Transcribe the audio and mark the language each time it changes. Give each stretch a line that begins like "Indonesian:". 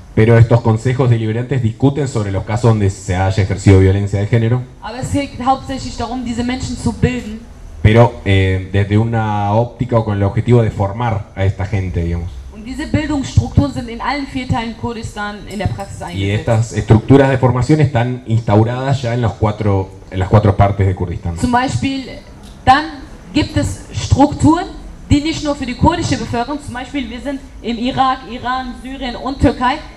Spanish: Pero estos consejos deliberantes discuten sobre los casos donde se haya ejercido violencia de género.
German: Aber es geht hauptsächlich darum, diese Menschen zu bilden.
Spanish: Pero desde una óptica o con el objetivo de formar a esta gente, digamos.
German: Und diese Bildungsstrukturen sind in allen vier Teilen Kurdistan in der Praxis eingesetzt.
Spanish: Y estas estructuras de formación están instauradas ya en los cuatro en las cuatro partes de Kurdistán.
German: Zum Beispiel, dann gibt es Strukturen, die nicht nur für die kurdische Bevölkerung, zum Beispiel wir sind im Irak, Iran, Syrien und Türkei.